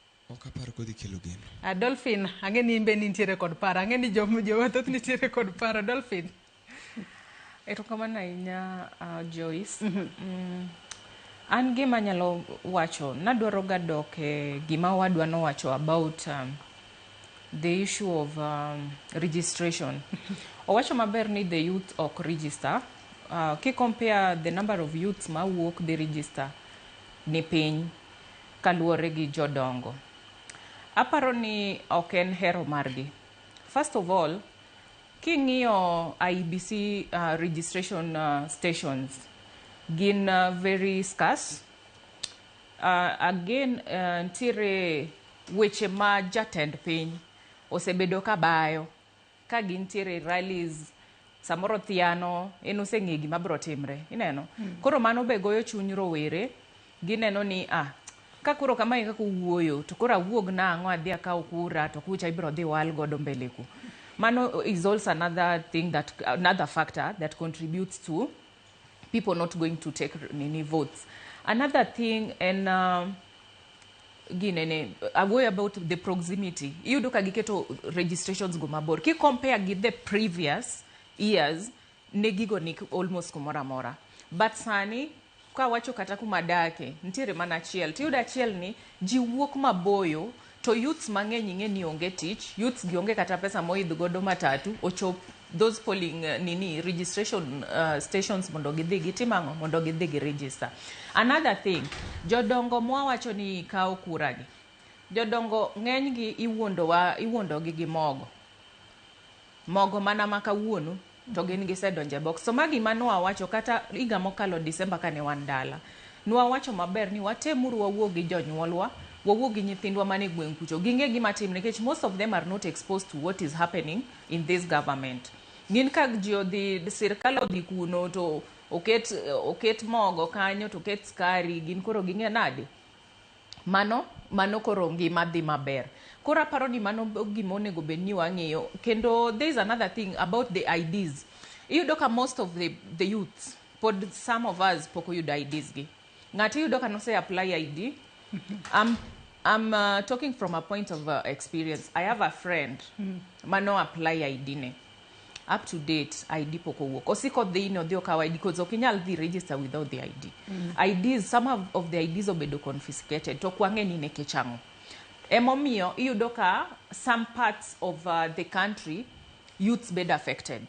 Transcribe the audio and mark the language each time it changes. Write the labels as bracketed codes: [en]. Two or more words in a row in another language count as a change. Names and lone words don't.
[luo] Ok aparo kodhi kelo geno. Dolphin, ang'e ni imbe nitiere kod paro. Ang'e ni joma thoth nitiere kod paro. Dolphin. Erokamano ahinya Joyce. An gima nyalo wacho, nadwaro ga dok e gima wadwa nowacho [en] about the issue of registration. [luo] Owacho maber ni [en] the youth [luo] ok register. Ki [en] compare the number of youths [luo] ma wuok dhi register ni piny kaluwore gi jodongo. Aparo ni ok en hero margi. [en] First of all, king'iyo IEBC registration stations gin very scarce. Again, [luo] ntiere weche ma jatend piny osebedo ka bayo ka gintiere rallies samoro thiano en oseng'e gima biro timre ineno. Koro mano be goyo chuny rowere, gineno ni ka koro kamae kaka wuoyo to koro awuog nang'o adhi akaw kura to kucha ibiro dhi wal godo mbele ku. [en] Mano is also another factor that contributes to people not going to take votes. Another thing, and aware about the proximity. [luo] Iyudo ka giketo registrations go mabor. [en] Ki compare gi the previous years, [luo] ne gigo ni almost kumora mora. But sani, ka wacho kata kumadake, ntiere mana achiel. Tiyudo achiel ni, ji wuok maboyo, to youths mang'eny ing'e ni onge tich, youths gionge kata pesa moidh godo matatu, ochop [en] those polling registration stations [luo] mondo gidhi gitimang'o mondo gidhi gi register. [en] Another thing, [luo] jodongo mwawacho ni kawo kura gi. Jodongo ng'eny gi iwuondo gi mogo. Mogo mana ma kawuono to gin gisedonje box. So magi mano wawacho kata higa mokalo Disemba kane wan dala. Nwawacho maber ni watemuru wawuo gi jonyuolwa, wawuo gi nyithindwa mane gweng' kucho. Ging'e gima tim nikech [en] most of them are not exposed to what is happening in this government. [luo] Gin ka ji odhi sirkal odhi kuno to oket mogo kanyo to oket skari, gin koro ging'e nade. Mano koro ngima dhi maber. Koro aparo ni mano gima onego bed ni wang'iyo. [en] Kendo there is another thing about the IDs. [luo] Iyudo ka [en] most of the youths, pod some of us [luo] poko yudo [en] IDs gi. [luo] Ng'ati iyudo ka nose apply ID. [en] I'm talking from a point of experience. I have a friend mano apply ID ne. Up to date, ID [luo] poko wuok. Osiko dhi no dhi okaw ID because okinyal dhi register [en] without the ID. IDs, some of the IDs obedo confiscated. [luo] To kwang'e ni nekech ang'o. [en] Emomiyo, [luo] iyudo ka [en] some parts of the country, youths bed affected.